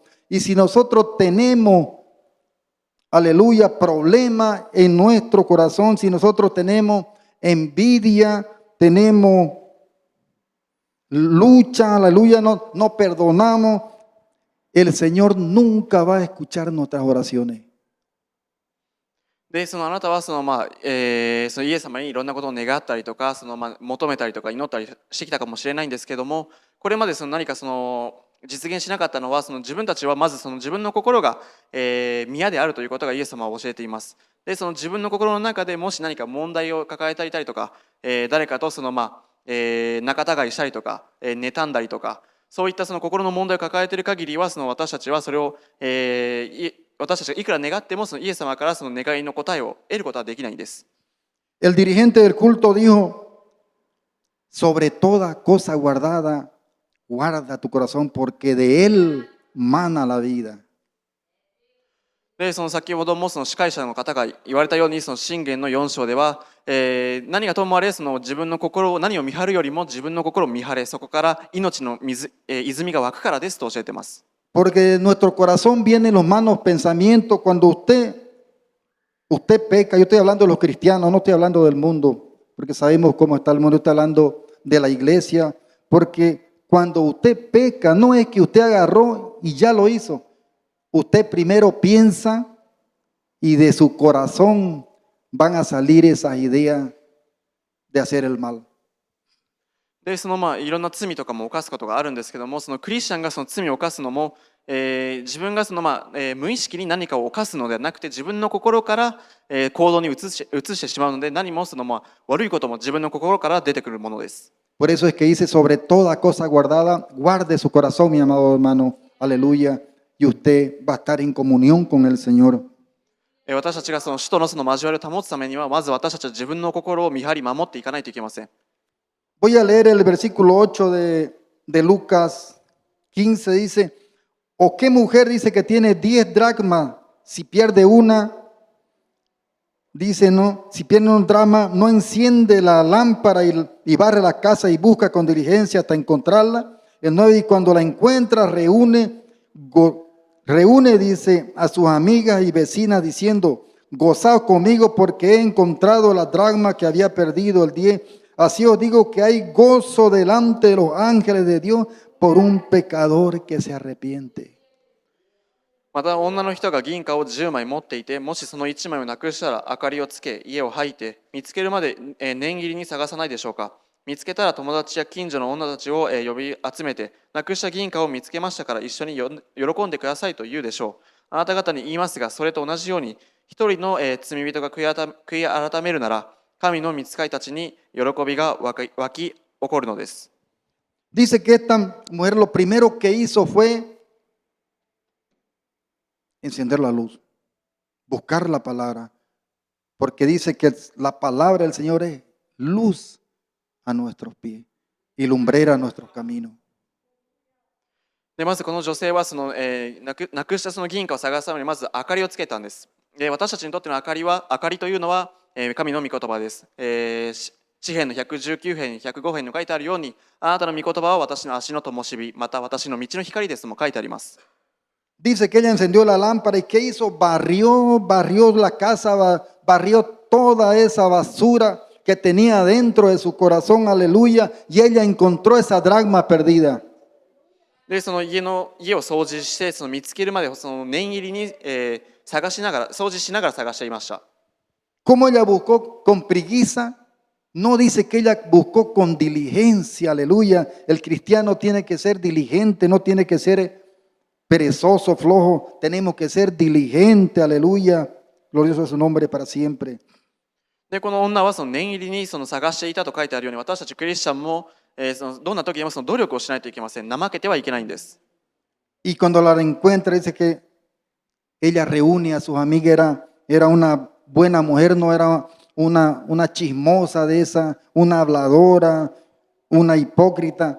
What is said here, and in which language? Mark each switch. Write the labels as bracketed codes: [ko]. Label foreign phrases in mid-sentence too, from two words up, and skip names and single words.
[es] Y si nosotros tenemos, aleluya, problemas en nuestro corazón, si nosotros tenemos envidia, tenemos lucha, aleluya, no perdonamos, el Señor nunca va a escuchar nuestras oraciones. [ja] で、そのあなたはそのイエス様にいろんなことを願ったりとか、求めたりとか祈ったりしてきたかもしれないんですけども、これまで何か実現しなかったのは、自分たちはまず自分の心が、宮であるということがイエス様は教えています。で、自分の心の中でもし何か問題を抱えていたりとか、誰かと仲違いしたりとか、妬んだりとか、そういった心の問題を抱えている限りは、私たちはそれを、私たちがいくら願ってもイエス様から願いの答えを得ることはできないんです。 [es] El dirigente del culto dijo, sobre toda cosa guardada, guarda tu corazón porque de él mana la vida. [ja] で、先ほども司会者の方が言われたように、箴言の4章では、何がともあれ自分の心を何を見張るよりも自分の心を見張れ、そこから命の泉が湧くからですと教えています。 [es] Porque de nuestro corazón vienen los malos pensamientos cuando usted peca. Yo estoy hablando de los cristianos, no estoy hablando del mundo, porque sabemos cómo está el mundo. Estoy hablando de la iglesia, porque cuando usted peca, no es que usted agarró y ya lo hizo. Usted primero piensa y de su corazón van a salir esas ideas de hacer el mal. [ja] で、いろんな罪とかも犯すことがあるんですけども、クリスチャンが罪を犯すのも、自分が無意識に何かを犯すのではなくて、自分の心から、行動に移してしまうので、何も悪いことも自分の心から出てくるものです。 [es] Por eso es que dice, sobre toda cosa guardada, guarde su corazón, mi amado hermano, aleluya, y usted va a estar en comunión con el Señor. [ja] 私たちが主との交わりを保つためには、まず私たちは自分の心を見張り守っていかないといけません。 [es] Voy a leer el versículo 8 de Lucas 15, dice, ¿o qué mujer dice que tiene 10 dracmas? Si pierde una, dice, no, si pierde un dracma, no enciende la lámpara y barre la casa y busca con diligencia hasta encontrarla. El 9, y cuando la encuentra, reúne, dice, a sus amigas y vecinas diciendo, gozaos conmigo porque he encontrado la dracma que había perdido. El 10, así os digo que hay gozo delante de los ángeles de Dios por un pecador que se arrepiente. [ja] また女の人が銀貨を10枚持っていて、もしその1枚をなくしたら明かりをつけ、家を吐いて見つけるまで念入りに探さないでしょうか。見つけたら友達や近所の女たちを呼び集めて、なくした銀貨を見つけましたから一緒に喜んでくださいと言うでしょう。あなた方に言いますが、それと同じように一人の罪人が悔い改めるなら、神の御使いたちに喜びが湧き起こるのです。 [es] Dice que esta mujer lo primero que hizo fue encender la luz, buscar la palabra, porque dice que la palabra del Señor es luz a nuestros pies y lumbrera a nuestros caminos. [ja] でまずこの女性はなくした銀貨を探すためにまず明かりをつけたんです。で私たちにとっての明かりというのは、神の御言葉です。詩編の119編、105編に書いてあるように、あなたの御言葉は私の足の灯火、また私の道の光ですとも書いてあります。 [es] Dice que ella encendió la lámpara y ¿qué hizo? Barrió la casa, barrió toda esa basura que tenía dentro de su corazón, aleluya, y ella encontró esa dracma perdida. [ja] で家を掃除して見つけるまで念入りに、掃除しながら探していました。 [es] ¿Cómo ella buscó con prigueza? No dice que ella buscó con diligencia, aleluya. El cristiano tiene que ser diligente, no tiene que ser perezoso, flojo. Tenemos que ser diligente, aleluya. Glorioso es su nombre para siempre. [ja] でこの女は念入りに探していたと書いてあるように、私たちクリスチャンも、どんな時でも努力をしないといけません。怠けてはいけないんです。 [es] Y cuando la encuentra dice que ella reúne a sus amigas, era una buena mujer, no era una chismosa de esa, una habladora, una hipócrita.